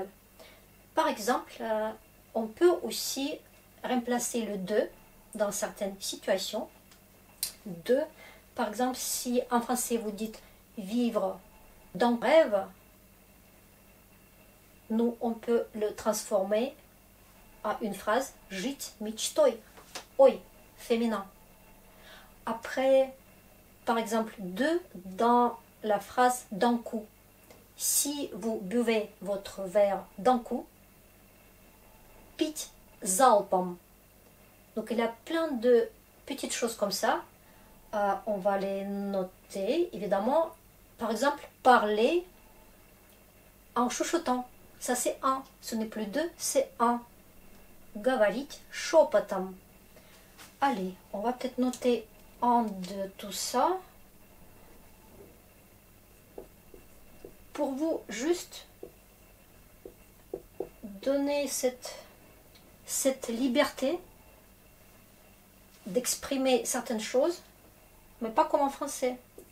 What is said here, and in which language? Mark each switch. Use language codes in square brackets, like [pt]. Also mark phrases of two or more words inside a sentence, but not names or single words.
[fr] Par exemple, on peut aussi remplacer le de dans certaines situations. De, par exemple, si en français vous dites vivre dans le rêve, nous on peut le transformer à une phrase [ru] жить мечтой. [fr] Oi, féminin. Après, par exemple, de dans la phrase d'un coup. Si vous buvez votre verre d'un coup, [ru] пить залпом. [fr] Donc il y a plein de petites choses comme ça. On va les noter, évidemment. Par exemple, parler en chuchotant. Ça c'est un. Ce n'est plus deux, c'est un. [ru] Говорить шепотом. [fr] Allez, on va peut-être noter un de tout ça. Pour vous, juste donner cette liberté d'exprimer certaines choses, mais pas comme en français.